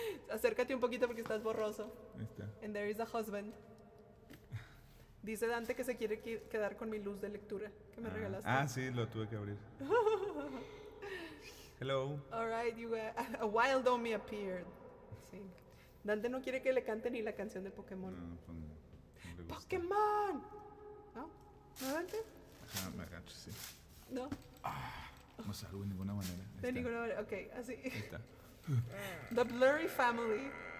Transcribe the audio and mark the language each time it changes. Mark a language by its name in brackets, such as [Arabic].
[Spanish] Acércate un poquito porque estás borroso. Ahí está. [English] And there is a husband. [Spanish] Dice Dante que se quiere quedar con mi luz de lectura que me regalaste. Sí, lo tuve que abrir. [English] Hello. All right, a wild Omi appeared. [Spanish] Sí. Dante no quiere que le cante ni la canción de Pokémon. No, pues no le gusta. ¡Pokémon! ¿No? ¿No, Dante? Me agacho, sí. No. No salgo de ninguna manera. De ninguna manera. Ok, así. Ahí está. [English] The Blurry Family.